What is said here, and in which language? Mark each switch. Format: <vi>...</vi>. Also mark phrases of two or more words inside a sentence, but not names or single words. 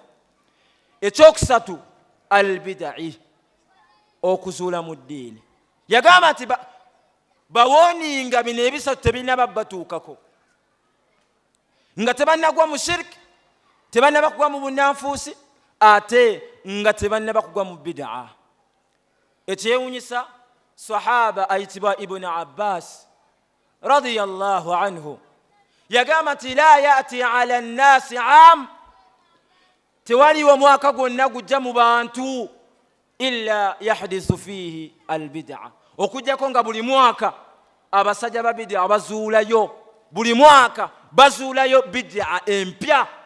<lg>Ekyokusatu albidai okuzuula mu ddiini yagamba nti bawoninga bino ebisatu tebinaba batuukako nga tebannagwa mu shiriki tebannaba kugwa mu bunnanfuusi ate nga tebannaba kugwa mu bidaa. Ekyewunyisa sahaba ayitibwa ibn Abbas</lg> <ar>رضي الله عنه</ar> <lg>yagamba nti</lg> <ar>لا يأتي على الناس عام</ar> <lg>tewaliwo mwaka gwonna gujja mu bantu</lg> <ar>إلا يحدث فيه البدعة</ar> <lg>okujjako nga buli mwaka abasajja ba bidaa bazuulayo buli mwaka bazuulayo bidaa empya.</lg>